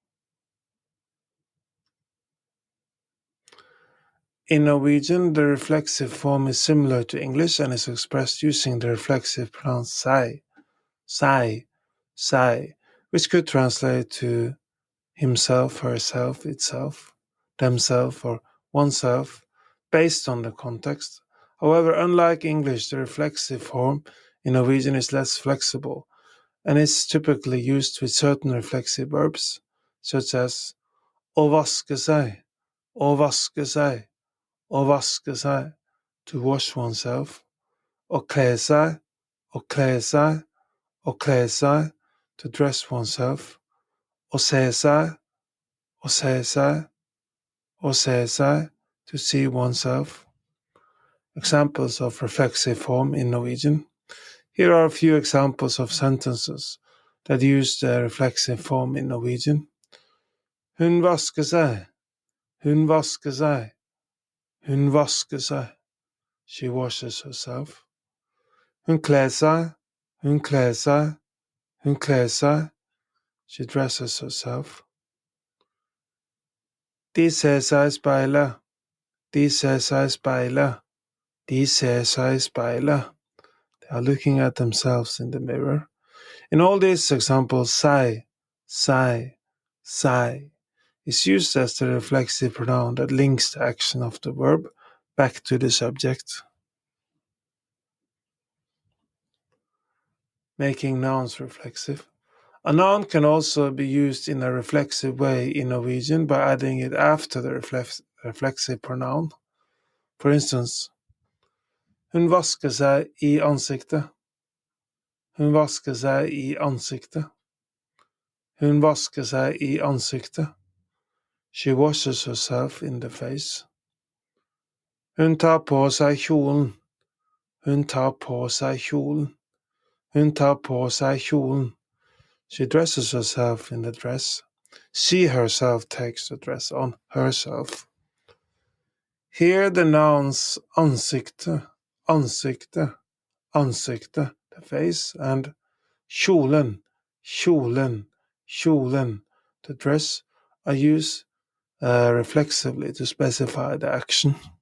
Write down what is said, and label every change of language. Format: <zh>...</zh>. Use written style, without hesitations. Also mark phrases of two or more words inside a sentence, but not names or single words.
<en>In Norwegian, the reflexive form is similar to English and is expressed using the reflexive pronoun sei, which could translate to himself, herself, itself, themself, or oneself, based on the context. However, unlike English, the reflexive form in Norwegian is less flexible and is typically used with certain reflexive verbs, such as</en> <no>å vaske seg, å vaske seg, å vaske seg,</no> <en>to wash oneself,</en> <no>å kle seg, å kle seg, å kle seg,</no> <en>to dress oneself,</en> <no>å se seg, å se seg, å se seg,</no> <en>to see oneself. Examples of reflexive form in Norwegian. Here are a few examples of sentences that use the reflexive form in Norwegian.</en> <no>Hun vasker seg, hun vasker seg, hun vasker seg.</no> <en>She washes herself.</en> <no>Hun kler seg, hun kler seg, hun kler seg.</no> <en>She dresses herself.</en> <no>De ser seg i speilet, de ser seg i speilet, de ser seg i speilet.</no> <en>They are looking at themselves in the mirror. In all these examples, seg is used as the reflexive pronoun that links the action of the verb back to the subject. Making nouns reflexive. A noun can also be used in a reflexive way in Norwegian by adding it after the reflexive pronoun. For instance,</en> <no>hun vasker seg i ansiktet. Hun vasker seg i ansiktet. Hun vasker seg i ansiktet.</no> <en>She washes herself in the face.</en> <no>Hun tar på seg kjolen. Hun tar på seg kjolen. Hun tar på seg kjolen.</no> <en>She dresses herself in the dress. She herself takes the dress on herself. Here the nouns</en> <no>ansikte, ansikte, ansikte,</no> <en>the face, and</en> <no>kjolen, kjolen, kjolen,</no> <en>the dress, are used reflexively to specify the action.</en>